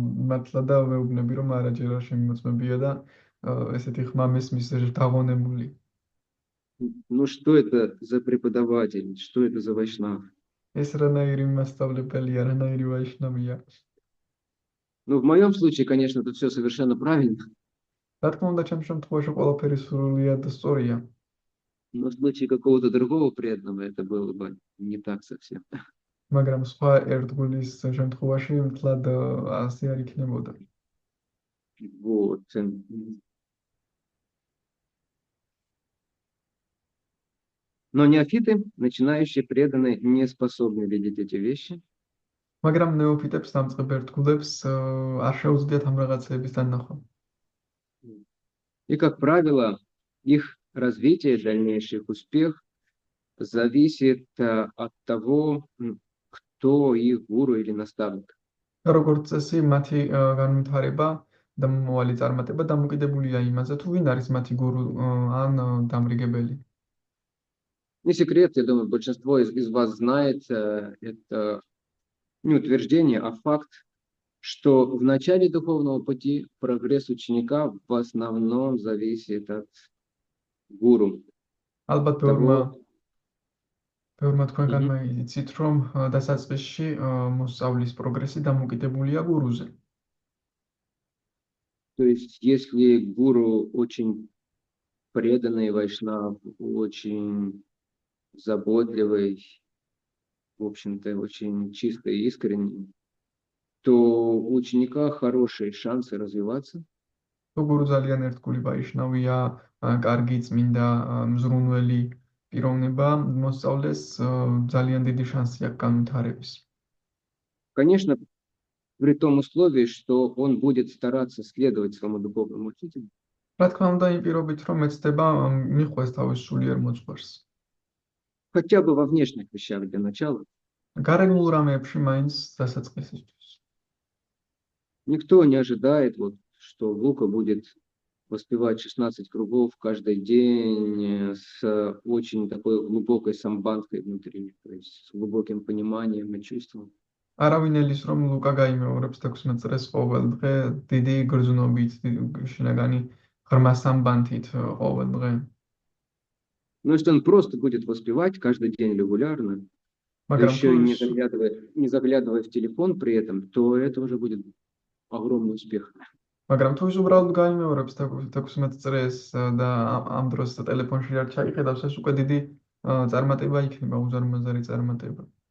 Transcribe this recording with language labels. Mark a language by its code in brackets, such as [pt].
[ka] მართლა და მეუბნები, რომ არა ჯერ არ შემოწმებია და ესეთი ხმა მესმის დაღონებული. [ru] Ну что это за преподаватель? Что это за вайшнав? [ka] ეს რანაირი მასწავლებელია, რანაირი ვაიშნავია. [ru] Ну, в моем случае, конечно, это все совершенно правильно. [ka] რა თქმა უნდა, ჩემ შემთხვევაში ყველაფერი სრულიად სწორია. [ru] Но в случае какого-то другого преданного это было бы не так совсем. [ka] მაგრამ სხვა ერთგულის შემთხვევაში მთლად ასე არ იქნებოდა. [ru] Вот. Но неофиты, начинающие преданные, не способны видеть эти вещи. [ka] მაგრამ ნეოფიტებს, დამწყებ ერთგულებს არ შეუძლიათ ამ რაღაცების დანახვა. [ru] И, как правило, их развитие, дальнейший их успех зависит от того, кто их гуру или наставник. [ka] როგორც წესი, მათი განვითარება და მომავალი წარმატება დამოკიდებულია იმაზე, თუ ვინ არის მათი გურუ ან დამრიგებელი. [ru] Не секрет, я думаю, большинство из вас знает, это не утверждение, а факт, что в начале духовного пути прогресс ученика в основном зависит от гуру. [ka] ალბათ ბევრმა თქვენგანმა იცით, რომ დასაწყისში მოსწავლის პროგრესი დამოკიდებულია გურუზე. [ru] То есть, если гуру очень преданный вайшнав, очень заботливый, в общем-то, очень чистый и искренний, то у ученика хорошие шансы развиваться. [ka] თუ გურუ ძალიან ერთგული ვაიშნავია, კარგი წმინდა მზრუნველი პიროვნება, მოსწავლეს ძალიან დიდი შანსი აქვს განვითარების. [ru] Конечно, при том условии, что он будет стараться следовать своему духовному учителю. [ka] რა თქმა უნდა, იმ პირობით, რომ ეცდება მიხვდეს თავის სულიერ მოძღვარს. [ru] Хотя бы во внешних вещах для начала. [ka] გარეგნულ რამეებში მაინც დასაწყისისთვის. [ru] Никто не ожидает, что Лука будет воспевать 16 кругов каждый день с очень такой глубокой самбанткой внутри, то есть с глубоким пониманием и чувством. [ka] არავინ ელის, რომ ლუკა გაიმეორებს 16 წრეს ყოველ დღე დიდი გრძნობით, შინაგანი ღრმა სამბანთით ყოველ დღე. [ru] Но если он просто будет воспевать каждый день регулярно, еще и не заглядывая в телефон при этом, то это уже будет огромный успех. [ka] მაგრამ თუ ის უბრალოდ გაიმეორებს 16 წრეს და ამ დროს ტელეფონში არ ჩაიხედავს, ეს უკვე დიდი წარმატება იქნება, უზარმაზარი წარმატება.